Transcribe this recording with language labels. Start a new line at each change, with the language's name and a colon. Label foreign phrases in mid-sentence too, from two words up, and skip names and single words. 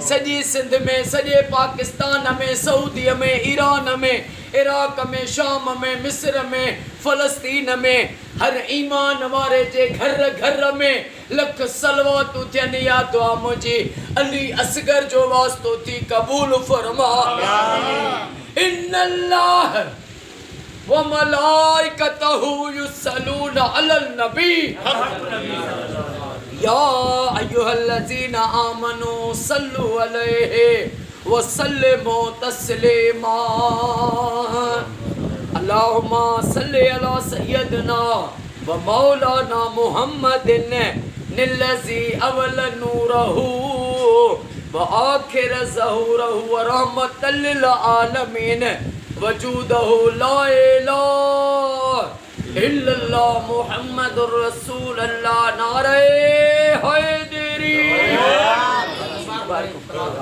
Sindhi: सॼी सिंध में सॼे पाकिस्तान में सऊदीअ में ईरान में इराक में शाम में मिस्र में फ़लस्तीन में हर ईमान वारे जे घर घर में लख सलवातूं थियनि। या दुआ मुंहिंजी अली असगर जो वास्तो थी कबूल फरमा।
Arabic: إن الله وملائكته يصلون على النبي يا أيها الذين آمنوا صلوا عليه وسلموا تسليما. اللهم صل على سيدنا ومولانا محمد الذي أول نوره وآخر ظهوره ورحمة للعالمين وجوده لا إله إلا الله محمد رسول الله
Urdu: نعرے حیدری.